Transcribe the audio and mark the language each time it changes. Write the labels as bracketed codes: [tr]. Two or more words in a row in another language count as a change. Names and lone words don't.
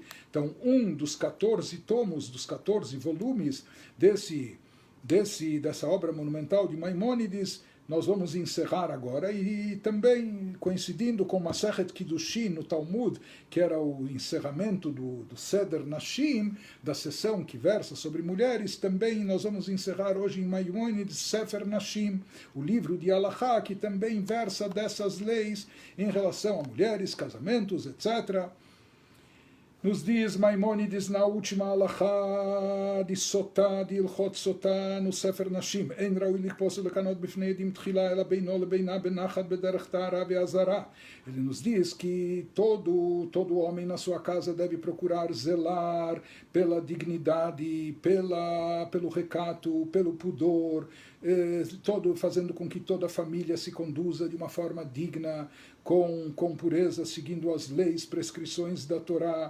[pt] Então, um dos 14 tomos, dos 14 volumes dessa obra monumental de Maimônides, nós vamos encerrar agora, e também coincidindo com Masechet Kiddushin no Talmud, que era o encerramento do Seder Nashim, da sessão que versa sobre mulheres, também nós vamos encerrar hoje em Maimônides Sefer Nashim, o livro de Halachá, que também versa dessas leis em relação a mulheres, casamentos, etc. Nos diz Maimônides na última halachá de Sotá, de Ilchot Sotá, no Sefer Nashim, [he] אין ראוי לקפוץ לקנאות בפני עדים תחילה אלא בינו לבינה בנחת בדרך טהרה ואזהרה. [pt] Ele nos diz que todo homem na sua casa deve procurar zelar pela dignidade, pelo recato, pelo pudor, fazendo com que toda a família se conduza de uma forma digna, com pureza, seguindo as leis, prescrições da Torá.